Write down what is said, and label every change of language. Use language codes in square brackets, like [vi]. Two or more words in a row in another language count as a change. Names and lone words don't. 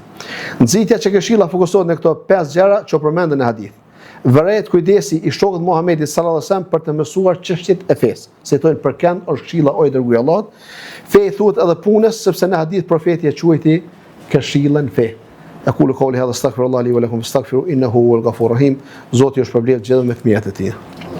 [sq] Nxitja që këshilla fokusohet në këto 5 gjëra që përmenden në hadith. Vëret kujdesi i shokët Muhamedit [ar] صلى الله عليه وسلم [sq] për të mësuar çështjet e fesë. Se thonë për kënd është këshilla o i dërguar i Allahut. Fe thuhet edhe punës, sepse në hadith profeti e quajti këshillën fe. [ar] أقول قولي هذا أستغفر الله لي ولكم أستغفره إنه هو الغفور الرحيم. [sq] Zoti është përblyer gjithë me fëmijët e tij.